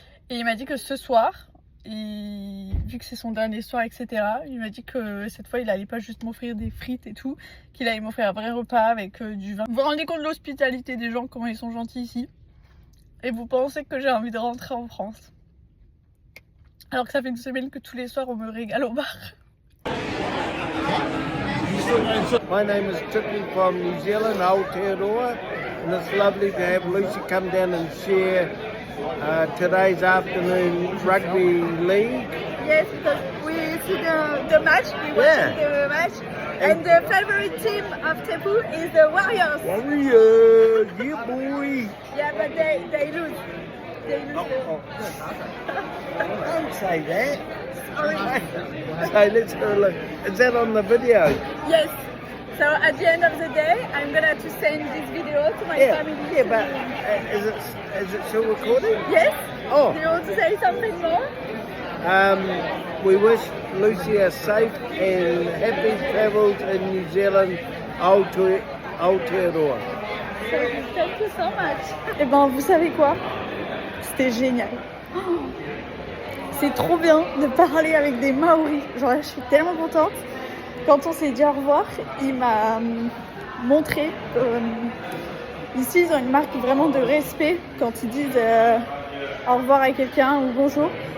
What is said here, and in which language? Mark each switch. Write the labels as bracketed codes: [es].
[fr] Et il m'a dit que ce soir, vu que c'est son dernier soir, etc., il m'a dit que cette fois, il allait pas juste m'offrir des frites et tout, qu'il allait m'offrir un vrai repas avec du vin. Vous vous rendez compte de l'hospitalité des gens, comment ils sont gentils ici? Et vous pensez que j'ai envie de rentrer en France? Alors que ça fait une semaine que tous les soirs, on me régale au bar. [en] My name is Tiffany from New Zealand, Aotearoa, and it's lovely to have Lucy come down and share today's afternoon rugby league. Yes, because we see the match, we watch the match, and the favorite team of Tepu is the Warriors. Warriors, yeah boy. Yeah, but they lose. They lose. Don't say that. Sorry. So let's have a look. Is that on the video? Yes. So at the end of the day, I'm gonna to send this video to my family. Yeah, but is it still recording? Yes. Oh. Do you want to say something more? We wish Lucy a safe and happy travels in New Zealand, Aotearoa. Thank you so much. [fr] Et ben, vous savez quoi? C'était génial. Oh, c'est trop bien de parler avec des Maoris. Genre là, je suis tellement contente. Quand on s'est dit au revoir, il m'a montré. Ici, ils ont une marque vraiment de respect quand ils disent au revoir à quelqu'un ou bonjour.